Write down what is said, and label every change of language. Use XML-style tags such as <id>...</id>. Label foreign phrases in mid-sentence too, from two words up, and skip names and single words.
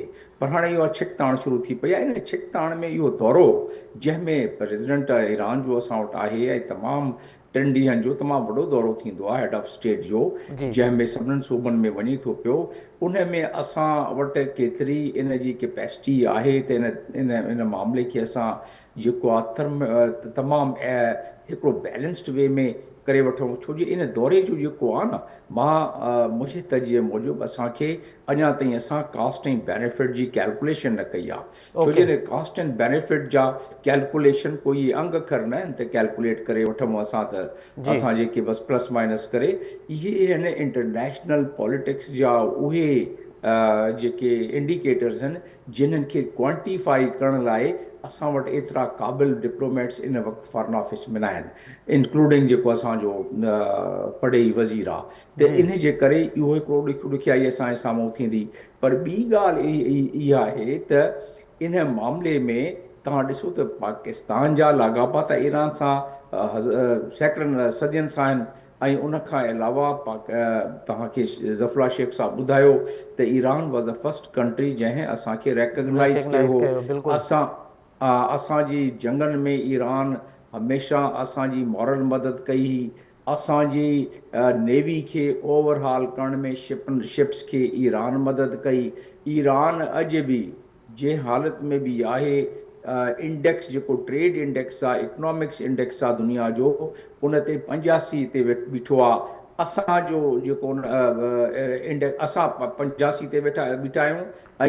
<sd>पर हाणे इहो छिकताण शुरू थी पई आहे। इन छिकताण में इहो दौरो जंहिंमें प्रेसिडेंट ईरान जो असां वटि आहे ऐं तमामु 3 ॾींहंनि जो तमामु वॾो दौरो थींदो आहे</sd> <en>head of state</en> <sd>जो, जंहिंमें सभिनीनि सूबनि में वञी थो पियो, उन में असां वटि केतिरी इन जी कैपेसिटी आहे त इन मामले खे असां जेको आहे तमामु हिकिड़ो</sd> <en>balanced way</en> <sd>में करे वठूं। छो जो इन दौरे जो जेको आहे न, मां मुंहिंजे तजिए मूजिबि असांखे अञा ताईं असां कास्ट ऐं बेनिफिट जी कैलकुलेशन न कई आहे, छो जो इन</sd> <en>cost and benefit</en> <sd>जा कैलकुलेशन कोई अंग अखर न आहिनि त कैलकुलेट करे वठूं असां, त असां जेके बसि प्लस माइनस करे, इहे आहिनि</sd> <en>international politics</en> <sd>जा उहे जेके इंडिकेटर्स आहिनि जिन्हनि खे क्वांटिफाई करण लाइ असां वटि एतिरा क़ाबिल डिप्लोमेट्स इन वक़्तु</sd> <en>foreign office</en> <sd>में न आहिनि, इंक्लूडिंग जेको असांजो पड़ेई वज़ीर आहे। त इन जे करे इहो हिकिड़ो ॾुखियाई असांजे साम्हूं थींदी। पर ॿी ॻाल्हि इहा आहे त इन मामले में तव्हां ॾिसो त पाकिस्तान जा लाॻापा त ईरान सां सैकड़नि सदियुनि सां आहिनि, ऐं उन खां अलावा तव्हांखे ज़फ़रुल्लाह शेख साहब ॿुधायो त</sd> <en>Iran was the first country</en> <sd>जंहिं असांखे रेकग्नाइज़ कयो हो। असांजी जंगनि में ईरान हमेशह असांजी मॉरल मदद कई, असांजी नेवी खे ओवरहाल करण में शिप्स खे ईरान मदद कई। ईरान अॼु बि जंहिं हालत में बि आहे, इंडेक्स जेको</sd> <en>trade index</en> <sd>आहे,</sd> <en>economics index</en> <sd>आहे दुनिया जो, उन ते 85 ते बीठो आहे, असांजो जेको इंडेक्स असां 85 ते बीठा आहियूं ऐं</sd>